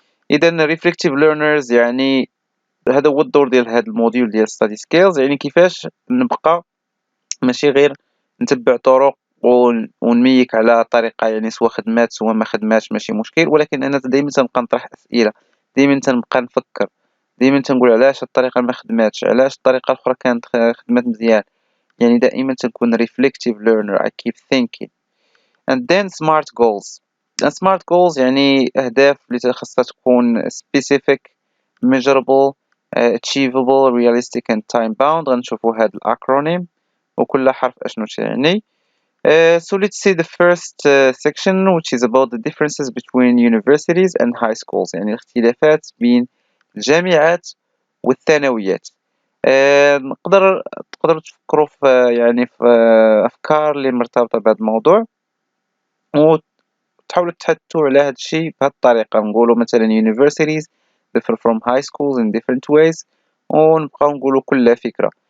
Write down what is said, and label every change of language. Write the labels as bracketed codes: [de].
[ar] اذا [en] reflective learners [ar] يعني هذا هو الدور ديال هذا الموديول ديال [en] study skills، [ar] يعني كيفاش نبقى ماشي غير نتبع طرق ونميك على طريقة يعني سواء خدمات سواء ما خدماتش ماشي مشكل، ولكن انا دائما تنبقى نطرح اسئلة، دائما تنبقى نفكر، دائما تنقول علاش الطريقة ما خدماتش، علاش الطريقة الأخرى كانت خدمات مزيان. يعني دائما تنكون [en] reflective learner. I keep thinking. and then smart goals. smart goals [ar] يعني أهداف اللي خاصها تكون [en] specific, measurable, achievable, realistic and time bound. [ar] غنشوفوا هاد الأكرونيم وكل حرف أشنو تعني. [en] So let's see the first section which is about the differences between universities and high schools، [ar] يعني الاختلافات بين الجامعات والثانويات. تقدروا تفكروا في يعني في أفكار اللي مرتبطة بهذا الموضوع وتحاولوا تحدثوا على هذا الشيء بهذه الطريقة. نقولوا مثلا [en] universities differ from high schools in different ways، [ar] ونبقاو نقولوا كل فكرة.